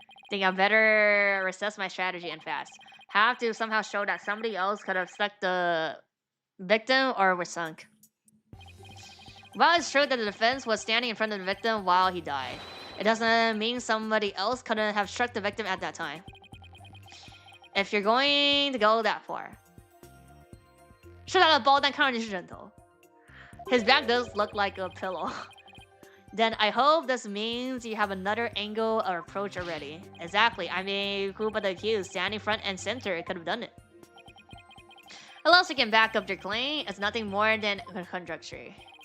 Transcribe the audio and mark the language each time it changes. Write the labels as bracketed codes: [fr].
[en] Think I better assess my strategy and fast. Have to somehow show that somebody else could have stuck the victim or was sunk. While it's true that the defense was standing in front of the victim while he died, it doesn't mean somebody else couldn't have struck the victim at that time. If you're going to go that far. [zh] 是他的包，但看上去是枕头。 [en] His back does look like a pillow. Then I hope this means you have another angle or approach already. Exactly. I mean, who but the accused standing front and center could have done it. Unless you can back up your claim, it's nothing more than conjecture.